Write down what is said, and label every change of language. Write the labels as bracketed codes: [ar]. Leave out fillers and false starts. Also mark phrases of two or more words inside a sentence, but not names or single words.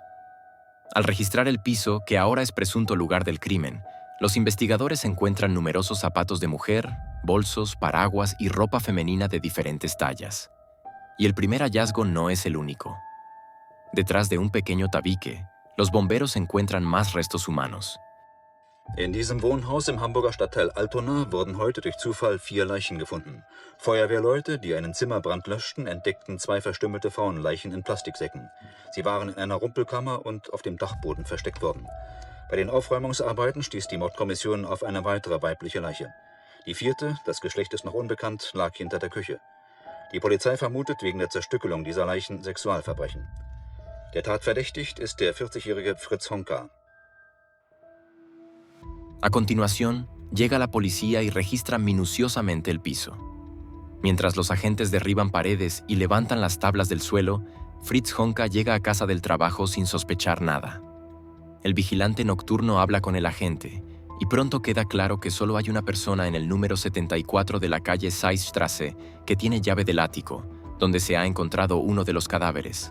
[es] Al registrar el piso, que ahora es presunto lugar del crimen, los investigadores encuentran numerosos zapatos de mujer, bolsos, paraguas y ropa femenina de diferentes tallas. Y el primer hallazgo no es el único. Detrás de un pequeño tabique, los bomberos encuentran más restos humanos. [de] In diesem Wohnhaus im Hamburger Stadtteil Altona wurden heute durch Zufall 4 Leichen gefunden. Feuerwehrleute, die einen Zimmerbrand löschten, entdeckten 2 verstümmelte Frauenleichen in Plastiksäcken. Sie waren in einer Rumpelkammer und auf dem Dachboden versteckt worden. Bei den Aufräumungsarbeiten stieß die Mordkommission auf eine weitere weibliche Leiche. Die 4., das Geschlecht ist noch unbekannt, lag hinter der Küche. Die Polizei vermutet wegen der Zerstückelung dieser Leichen Sexualverbrechen. Der Tatverdächtigt ist der 40-jährige Fritz Honka. [es] A continuación, llega la policía y registra minuciosamente el piso. Mientras los agentes derriban paredes y levantan las tablas del suelo, Fritz Honka llega a casa del trabajo sin sospechar nada. El vigilante nocturno habla con el agente, y pronto queda claro que solo hay una persona en el número 74 de la calle Seyssstraße que tiene llave del ático, donde se ha encontrado uno de los cadáveres.